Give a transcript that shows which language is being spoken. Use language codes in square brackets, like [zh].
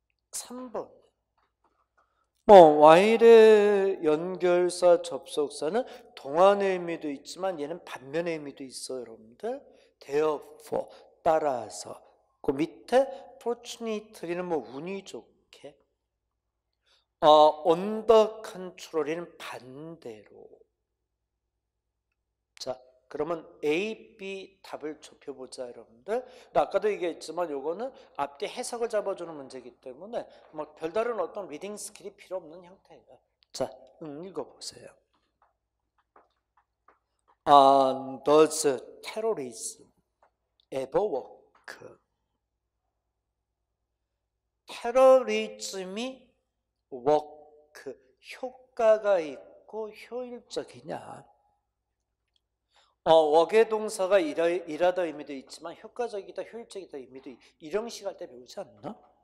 [ko] 3번 while의 연결사 접속사는 동안의 의미도 있지만 얘는 반면의 의미도 있어요, 여러분들. therefore 따라서. 그 밑에 fortunately는 뭐 운이 좋게. on the contrary는 반대로. 자, 그러면 A, B 답을 좁혀보자, 여러분들. 아까도 얘기했지만 요거는 앞뒤 해석을 잡아주는 문제이기 때문에 뭐 별다른 어떤 리딩 스킬이 필요 없는 형태예요. 자, 읽어보세요. [en] Does terrorism ever work? [ko] 테러리즘이 work, 효과가 있고 효율적이냐? work의 동사가 일하다 의미도 있지만 효과적이다, 효율적이다 의미도 일형식 할 때 배우지 않나?